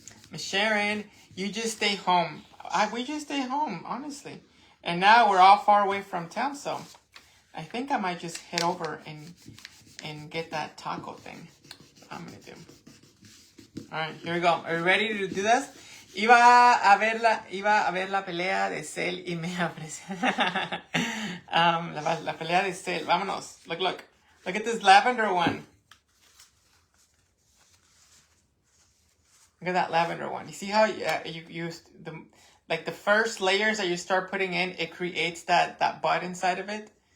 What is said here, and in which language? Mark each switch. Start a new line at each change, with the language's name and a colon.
English: Miss Sharon, you just stay home. We just stay home, honestly. And now we're all far away from town, so I think I might just head over and get that taco thing. I'm gonna do. All right, here we go. Are you ready to do this?
Spanish: Iba a ver la pelea de Cel y me ofreció. La pelea de Cel. Vámonos.
English: Look. Look at this lavender one. Look at that lavender one. You see how you used the first layers that you start putting in, it creates that bud inside of it.